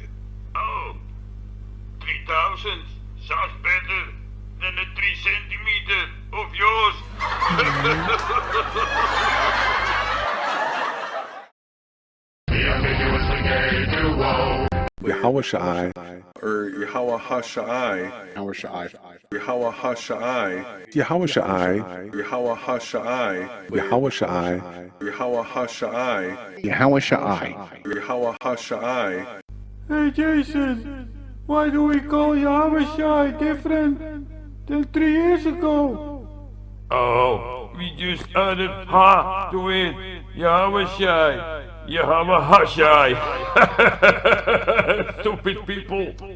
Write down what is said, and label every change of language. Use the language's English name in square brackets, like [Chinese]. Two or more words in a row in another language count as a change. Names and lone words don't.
[English] Oh, 3,000 sounds better than the 3 centimeter of yours. The ambiguously gay duo. Yahweh or Yahweh Hashai. Yahweh Yahweh Hashai. Yahweh Yahweh Hashai. Yahweh Yahweh Hashai. Yahweh Yahweh Hashai. Hey Jason, why do we call Yahweh Shai different than 3 years ago? Oh, we just added ha to it. Yahweh Shai. Yahweh Hashai. Stupid people.